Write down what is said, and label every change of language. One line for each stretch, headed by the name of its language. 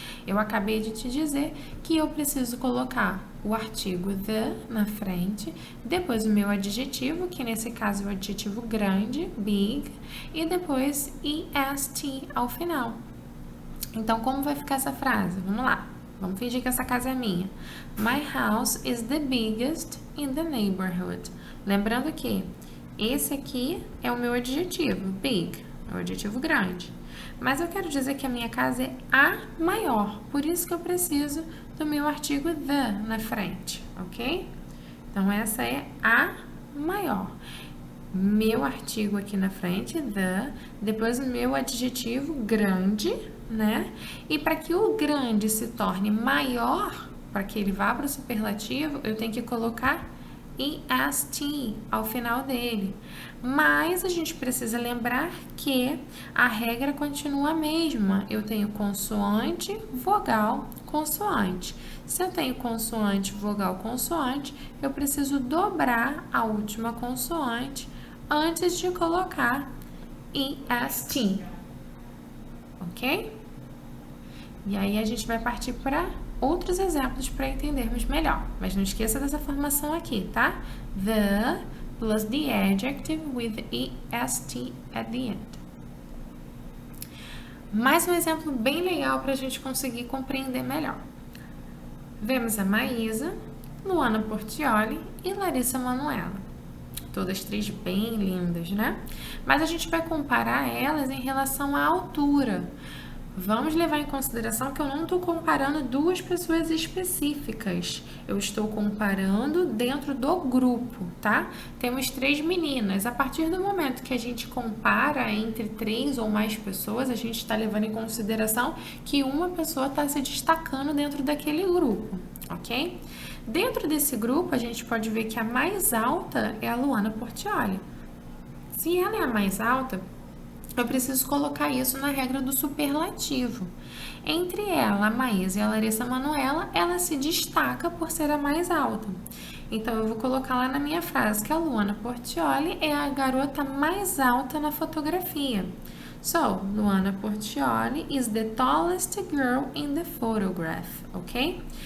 Portuguese: Eu acabei de te dizer que eu preciso colocar o artigo the na frente, depois o meu adjetivo, que nesse caso é o adjetivo grande, big, e depois est ao final. Então, como vai ficar essa frase? Vamos lá. Vamos fingir que essa casa é minha.
English: My house is the biggest in the neighborhood.
Portuguese: Lembrando que esse aqui é o meu adjetivo, big, é o adjetivo grande. Mas eu quero dizer que a minha casa é a maior, por isso que eu preciso do meu artigo the na frente, ok? Então, essa é a maior. Meu artigo aqui na frente, the, depois o meu adjetivo grande, né? E para que o grande se torne maior, para que ele vá para o superlativo, eu tenho que colocar est ao final dele. Mas a gente precisa lembrar que a regra continua a mesma. Eu tenho consoante, vogal, consoante. Se eu tenho consoante, vogal, consoante, eu preciso dobrar a última consoante antes de colocar est, ok? E aí a gente vai partir para outros exemplos para entendermos melhor. Mas não esqueça dessa formação aqui, tá?
English: The plus the adjective with est at the end.
Portuguese: Mais um exemplo bem legal para a gente conseguir compreender melhor. Vemos a Maísa, Luana Portioli e Larissa Manoela. Todas três bem lindas, né? Mas a gente vai comparar elas em relação à altura. Vamos levar em consideração que eu não estou comparando duas pessoas específicas. Eu estou comparando dentro do grupo, tá? Temos três meninas. A partir do momento que a gente compara entre três ou mais pessoas, a gente está levando em consideração que uma pessoa está se destacando dentro daquele grupo, ok? Dentro desse grupo, a gente pode ver que a mais alta é a Luana Portioli. Se ela é a mais alta, eu preciso colocar isso na regra do superlativo. Entre ela, a Maísa e a Larissa Manoela, ela se destaca por ser a mais alta. Então, eu vou colocar lá na minha frase que a Luana Portioli é a garota mais alta na fotografia.
English: So, Luana Portioli is the tallest girl in the photograph, ok?